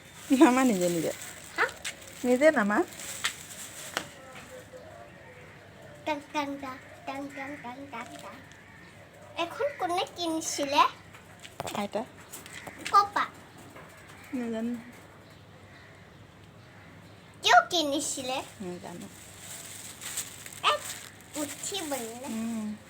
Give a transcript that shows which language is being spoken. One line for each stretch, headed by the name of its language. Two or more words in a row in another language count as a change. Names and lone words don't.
Assamese: নামা নিজে নিজে হা নিজে নামা টাং টাং টাং টাং টাং টাং টাং টাং এখন কোনে কিনিছিলে আইতা কপা নাজানো কিয় কিনিছিলে নাজানো এক উঠি বললে উম,